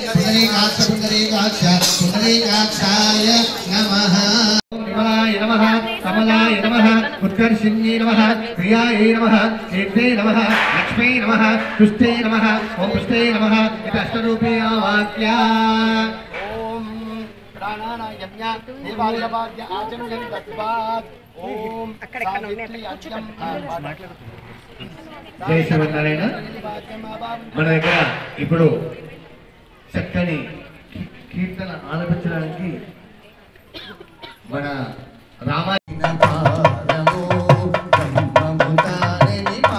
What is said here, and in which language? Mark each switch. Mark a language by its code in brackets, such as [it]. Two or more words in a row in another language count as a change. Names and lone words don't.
[sa] पुण्डरीकाक्षाय नमः शिवाय नमः कमलाय नमः उत्कर्षिण्यै नमः प्रियायै नमः कीर्ते नमः लक्ष्मी नमः तुष्टे नमः ओम पुष्टे नमः इति अष्टरूपीया वाक्या ओम प्राणाना यज्ञ देवालयभाग्य आचमनं तत्पात् ओम सावित्री अक्षम [te] జై శ్రీమన్నారాయణ. మన దగ్గర ఇప్పుడు చక్కని కీర్తన ఆలపించడానికి మన రామాయణ